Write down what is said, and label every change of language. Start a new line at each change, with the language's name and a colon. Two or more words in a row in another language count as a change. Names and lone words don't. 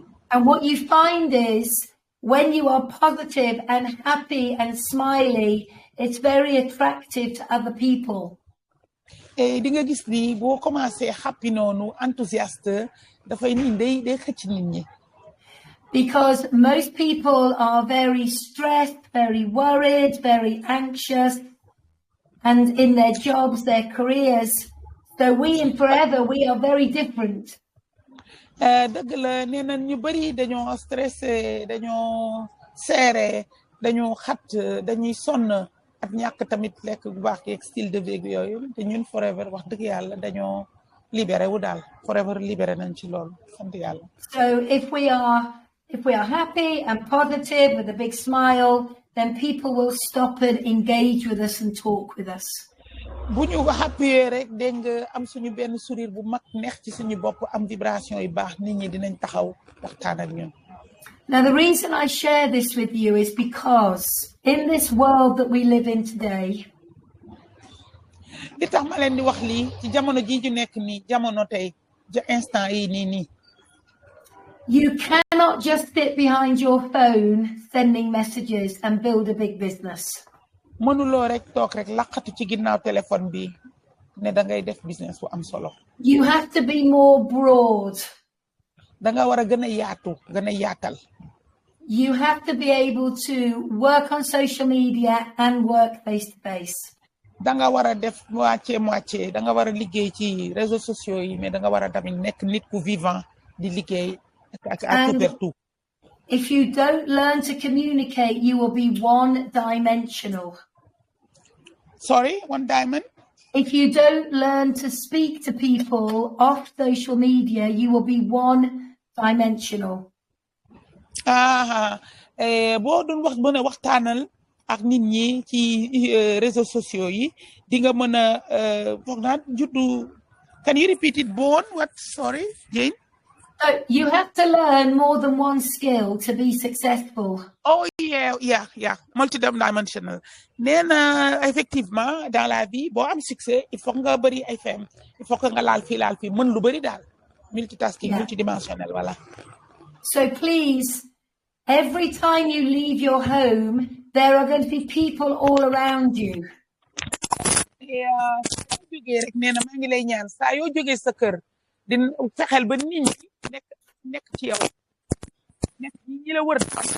English: And what you find is when you are positive and happy and smiley, it's very attractive to other people.
Wolof: di nga gis ni boo commencé happy noonu enthousiaste dafay nii day xëcc nit ñi.
English: Because most people are very stressed, very worried, very anxious, and in their jobs, their careers. So we in Forever, we are very different.
Wolof: dëgg la nee na ñu bëri dañoo stressé dañoo seere dañoo xat dañuy sonn ak ñàkk tamit lekk bu baax yeeg
French: style de vie
Wolof: yooyu te ñun Forever wax dëgg yàlla dañoo libéré wu daal Forever libéré nañ ci loolu sant yàlla.
English: So if we are happy and positive with a big smile, then people will stop and engage with us and talk with us.
Wolof: bu ñu happy rek dégg nga am suñu benn sourire bu mag neex ci suñu bopp am vibration yu baax nit ñi dinañ taxaw waxtaan ak ñun.
English: Now, the reason I share this with you is because in this world that we live in today,
Wolof: li tax ma leen di wax lii ci jamono ji ñu nekk nii jamono tey instant yi nii.
English: you cannot just sit behind your phone sending messages and build a big business.
Wolof: mënuloo rek toog rek laqatu ci ginnaaw téléphone bi ne da ngay def business bu am solo.
English: You have to be more broad.
Wolof: da nga war a gën a yaatu gën a yaatal.
English: You have to be able to work on social media and work face to face.
Wolof: da nga war a def moitié da nga war a liggéey ci
French: réseaux sociaux
Wolof: yi mais da nga war a tamit nekk nit ku vivant di liggéey ak tout.
English: If you don't learn to communicate, you will be one-dimensional. Sorry, one diamond? If you don't learn to speak to people off social media, you will be one-dimensional.
Wolof: boo doon mën a waxtaanal ak nit ñi ci
French: réseaux sociaux
Wolof: yi di nga mën a foog naa juddu.
English: Can you repeat it? What? Sorry, Jane? So you have to learn more than one skill to be successful. Oh yeah, multidimensional.
Wolof: nee na
French: effectivement dans la vie
Wolof: boo am succès
French: il faut
Wolof: nga bëri ay fem
French: il faut que
Wolof: nga laal fii mën lu bëri daal
English: multitasking multidimensional
Wolof: voilà.
English: So please, every time you leave your home, there are going to be people all around you.
Wolof: jógee rek nee na maa ngi lay ñaan saa yoo jógee sa kër di fexeel ba nit ñi nekk ci yow nekk ñi la wër.